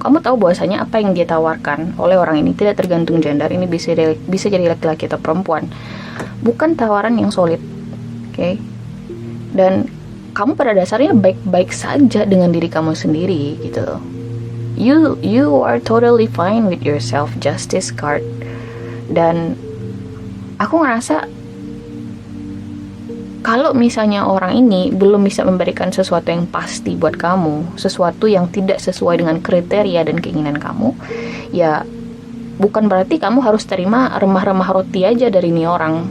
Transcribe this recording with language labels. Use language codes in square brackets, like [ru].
[id] Kamu tahu bahwasanya apa yang dia tawarkan oleh orang ini tidak tergantung gender. Ini bisa jadi laki-laki atau perempuan. Bukan tawaran yang solid. Oke? Dan kamu pada dasarnya baik-baik saja dengan diri kamu sendiri gitu loh. [en] You are totally fine with yourself, Justice card. [id] Dan aku ngerasa kalau misalnya orang ini belum bisa memberikan sesuatu yang pasti buat kamu, sesuatu yang tidak sesuai dengan kriteria dan keinginan kamu, ya bukan berarti kamu harus terima remah-remah roti aja dari nih orang.